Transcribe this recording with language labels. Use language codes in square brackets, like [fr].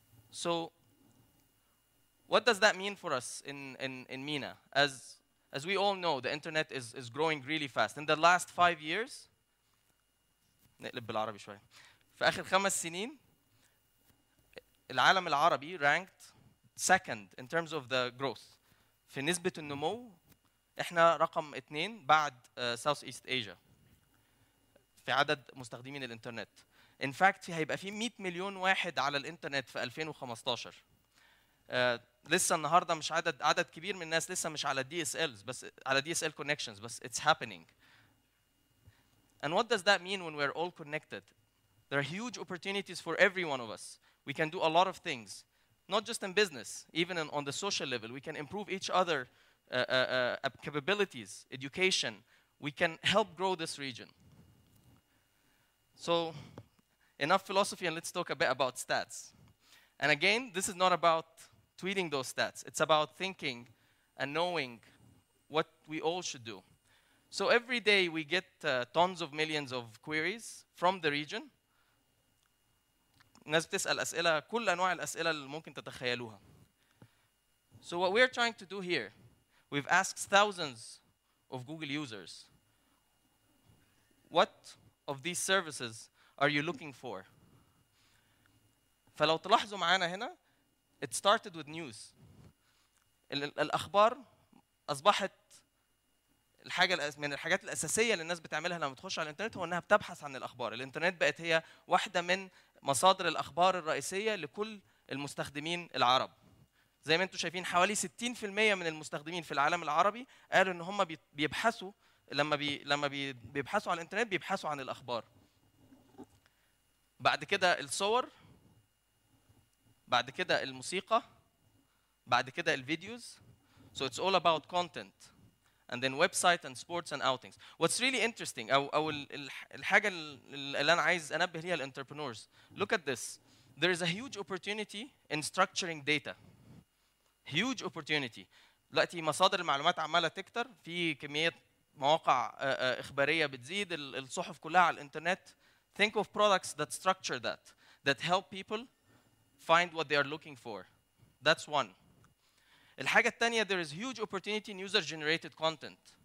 [en] So, what does that mean for us in MENA? As we all know, the internet is growing really fast. In the last 5 years, [ar] نقلب بالعربي شوي. في آخر 5 سنين, العالم العربي [en] ranked second in terms of the growth. [ar] في نسبة النمو احنا رقم 2 بعد South East Asia في عدد مستخدمين الانترنت. [en] In fact [ar] هيبقى في 100 مليون واحد على الانترنت في 2015. لسه النهارده مش عدد كبير من الناس لسه مش على DSLs بس على DSL connections بس [en] it's happening. And what does that mean when we're all connected? There are huge opportunities for every one of us. We can do a lot of things. Not just in business, even on the social level. We can improve each other capabilities, education. We can help grow this region. So, enough philosophy and let's talk a bit about stats. And again, this is not about tweeting those stats. It's about thinking and knowing what we all should do. So every day we get tons of millions of queries from the region. [ar] الناس بتسأل أسئلة كل أنواع الأسئلة اللي ممكن تتخيلوها. [en] So what we're trying to do here, we've asked thousands of Google users, what of these services are you looking for? [ar] فلو تلاحظوا معانا هنا, [en] it started with news. [ar] الأخبار أصبحت من الحاجات الأساسية اللي الناس بتعملها لما تخش على الإنترنت هو إنها بتبحث عن الأخبار. الإنترنت بقت هي واحدة من مصادر الأخبار الرئيسية لكل المستخدمين العرب. زي ما انتم شايفين حوالي 60% من المستخدمين في العالم العربي قالوا إن هم بيبحثوا لما بيبحثوا على الإنترنت بيبحثوا عن الأخبار. بعد كده الصور، بعد كده الموسيقى، بعد كده الفيديوز. [en] So it's all about content. And then website and sports and outings. What's really interesting [ar] أو الحاجة اللي أنا عايز أنبه ليها الانتربرنورز. [en] Look at this. There is a huge opportunity in structuring data. Huge opportunity. [ar] دلوقتي مصادر المعلومات عمالة تكتر، في كمية مواقع إخبارية بتزيد، الصحف كلها على الإنترنت. [en] Think of products that structure that help people find what they are looking for. That's one. [ar] الحاجة الثانية, [en] there is huge opportunity in user-generated content.